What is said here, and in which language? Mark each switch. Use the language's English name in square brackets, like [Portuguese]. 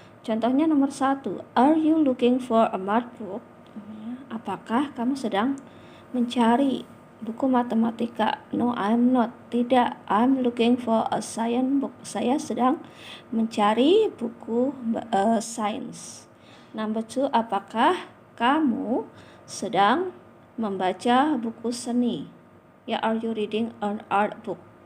[Indonesian] Contohnya nomor 1, [English] are you looking for a math book? [Indonesian] Apakah kamu sedang mencari buku matematika? [English] No, I'm not. [Indonesian] Tidak, [English] I'm looking for a science book. [Indonesian] Saya sedang mencari buku science. [English] Number 2, [Indonesian] apakah kamu sedang membaca buku seni? [English] Ya, are you reading an art book?